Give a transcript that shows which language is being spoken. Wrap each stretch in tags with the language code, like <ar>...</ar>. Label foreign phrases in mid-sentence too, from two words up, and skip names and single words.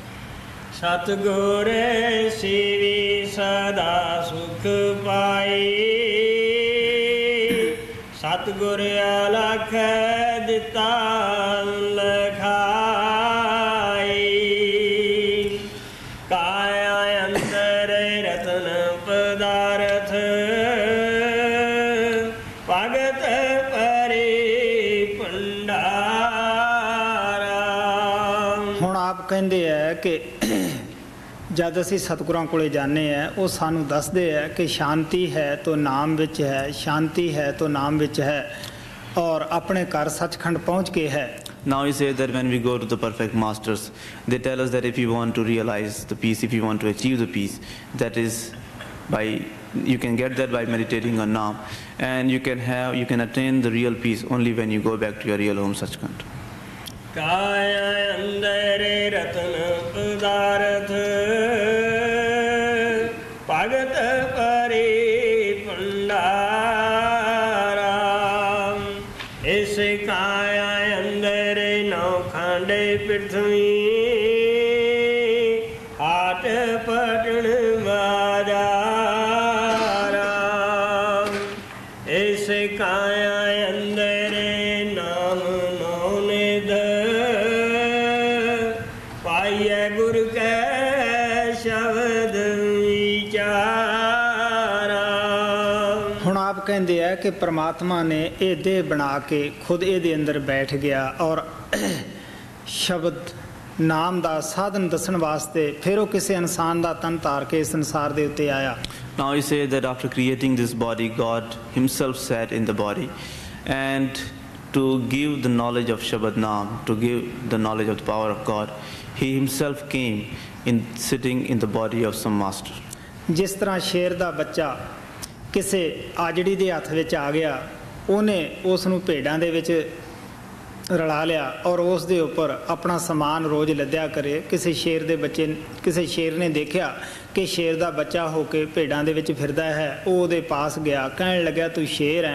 <pa>ਸਤਿਗੁਰੁ ਸੇਵਿ ਸਦਾ ਸੁਖੁ ਪਾਇਆ ਸਤਿਗੁਰਿ ਅਲਖੁ ਦਿਤਾ ਲਖਾਈ ਕਾਇਆ ਅੰਦਰਿ ਰਤਨ ਪਦਾਰਥ ਭਗਤਿ ਭਰੇ ਭੰਡਾਰਾ. ਹੁਣ ਆਪ ਕਹਿੰਦੇ ਹੈ ਕਿ ਜਦ ਅਸੀਂ ਸਤਿਗੁਰਾਂ ਕੋਲੇ ਜਾਂਦੇ ਆ, ਉਹ ਸਾਨੂੰ ਦੱਸਦੇ ਆ ਕਿ ਸ਼ਾਂਤੀ ਹੈ ਤੋ ਨਾਮ ਵਿੱਚ ਹੈ, ਸ਼ਾਂਤੀ ਹੈ ਤੋ ਨਾਮ ਵਿੱਚ ਹੈ, ਔਰ ਆਪਣੇ ਘਰ ਸੱਚਖੰਡ ਪਹੁੰਚ ਕੇ ਹੈ.</pa> <en>Now he says that when we go to the perfect masters, they tell us that if you want to realize the peace, if you want to achieve the peace, that is you can get that by meditating on Naam, and you can attain the real peace only when you go back to your real home Sachkhand.</en> <pa>ਕਾਇਆ ਅੰਦਰਿ ਰਤਨ ਪਦਾਰਥ ਭਗਤਿ ਭਰੇ ਭੰਡਾਰਾ. ਇਸੁ ਕਾਇਆ ਅੰਦਰਿ ਨਉ ਖੰਡ ਪ੍ਰਿਥਮੀ ਹਾਟ ਪਟਣ ਬਾਜਾਰਾ. ਇਸੁ ਕਾਇਆ ਅੰਦਰਿ ਨਾਮੁ ਨਉ ਨਿਧਿ ਪਾਈਐ ਗੁਰ ਕੈ ਸਬਦਿ ਵੀਚਾਰਾ. ਹੁਣ ਆਪ ਕਹਿੰਦੇ ਆ ਕਿ ਪ੍ਰਮਾਤਮਾ ਨੇ ਇਹ ਦੇਹ ਬਣਾ ਕੇ ਖੁਦ ਇਹਦੇ ਅੰਦਰ ਬੈਠ ਗਿਆ, ਔਰ ਸ਼ਬਦ ਨਾਮ ਦਾ ਸਾਧਨ ਦੱਸਣ ਵਾਸਤੇ ਫਿਰ ਉਹ ਕਿਸੇ ਇਨਸਾਨ ਦਾ ਤਨ ਧਾਰ ਕੇ ਇਸ ਸੰਸਾਰ ਦੇ ਉੱਤੇ ਆਇਆ.</pa> <en>Now he says that after creating this body, God himself sat in the body, and to give the knowledge of Shabad Naam, to give the knowledge of the power of God, he himself came in sitting in the body of some master.</en> <pa>ਜਿਸ ਤਰ੍ਹਾਂ ਸ਼ੇਰ ਦਾ ਬੱਚਾ ਕਿਸੇ ਆਜੜੀ ਦੇ ਹੱਥ ਵਿੱਚ ਆ ਗਿਆ, ਉਹਨੇ ਉਸ ਨੂੰ ਭੇਡਾਂ ਦੇ ਵਿੱਚ ਰਲਾ ਲਿਆ ਔਰ ਉਸ ਦੇ ਉੱਪਰ ਆਪਣਾ ਸਮਾਨ ਰੋਜ਼ ਲੱਦਿਆ ਕਰੇ. ਕਿਸੇ ਸ਼ੇਰ ਨੇ ਦੇਖਿਆ ਕਿ ਸ਼ੇਰ ਦਾ ਬੱਚਾ ਹੋ ਕੇ ਭੇਡਾਂ ਦੇ ਵਿੱਚ ਫਿਰਦਾ ਹੈ, ਉਹ ਉਹਦੇ ਪਾਸ ਗਿਆ, ਕਹਿਣ ਲੱਗਿਆ ਤੂੰ ਸ਼ੇਰ ਹੈ?</pa>